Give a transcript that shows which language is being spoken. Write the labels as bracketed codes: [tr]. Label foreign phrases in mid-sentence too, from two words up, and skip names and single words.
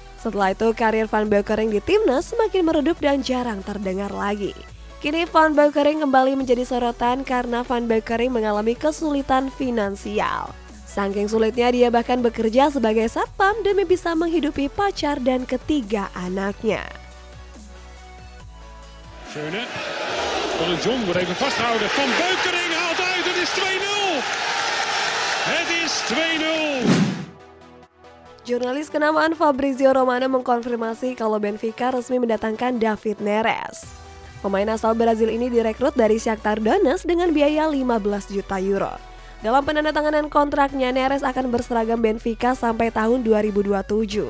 [id] Setelah itu karir Van Beukering di timnas semakin meredup dan jarang terdengar lagi. Kini Van Beukering kembali menjadi sorotan karena Van Beukering mengalami kesulitan finansial. Saking sulitnya dia bahkan bekerja sebagai satpam demi bisa menghidupi pacar dan ketiga anaknya. [nl] Schöne. Will John wordt even vastgehouden. Van Beukering haalt uit. Het is 2-0. Het is 2-0. [id] Jurnalis kenamaan Fabrizio Romano mengkonfirmasi kalau Benfica resmi mendatangkan David Neres. Pemain asal Brazil ini direkrut dari Shakhtar Donetsk dengan biaya 15 juta euro. Dalam penandatanganan kontraknya, Neres akan berseragam Benfica sampai tahun 2027.